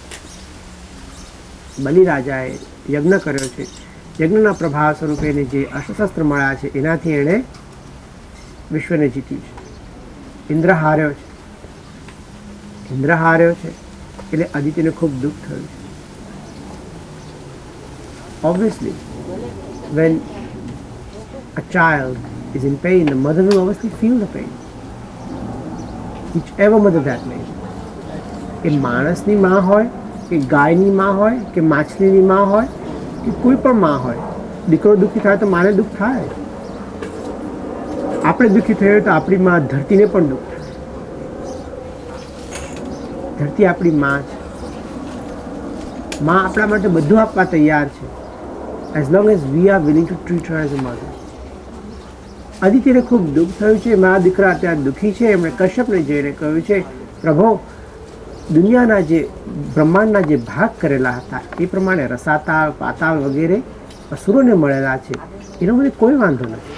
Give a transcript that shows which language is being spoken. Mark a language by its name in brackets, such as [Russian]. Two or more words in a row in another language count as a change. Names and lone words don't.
[Gujarati] બલિરાજાએ યજ્ઞ કર્યો છે. યજ્ઞના પ્રભાવ સ્વરૂપે જે અષ્ટશસ્ત્ર મળ્યા છે એનાથી એણે વિશ્વને જીત્યું છે. ઇન્દ્ર હાર્યો છે. ઇન્દ્ર હાર્યો છે એટલે અદિતિને ખૂબ દુઃખ થયું છે. [English] Obviously, when a child is in pain, the mother will obviously feel the pain. Whichever mother that may be. [Gujarati] એ માણસની માં હોય કે ગાયની માં હોય કે માછલીની માં હોય કે કોઈ પણ માં હોય, દીકરો દુઃખી થાય તો માને દુઃખ થાય. આપણે દુઃખી થઈએ તો આપણી માં ધરતીને પણ દુઃખ થાય. ધરતી આપણી માં છે. માં આપણા માટે બધું આપવા તૈયાર છે, [English] as long as we are willing to treat her as a mother. [Gujarati] અદિતિને ખૂબ દુઃખ થયું છે. મારા દીકરા અત્યારે દુઃખી છે. એમણે કશ્યપને જઈને કહ્યું છે, પ્રભુ, દુનિયાના જે બ્રહ્માંડના જે ભાગ કરેલા હતા એ પ્રમાણે રસાતાળ, પાતાળ વગેરે અસુરોને મળેલા છે, એનો મને કોઈ વાંધો નથી.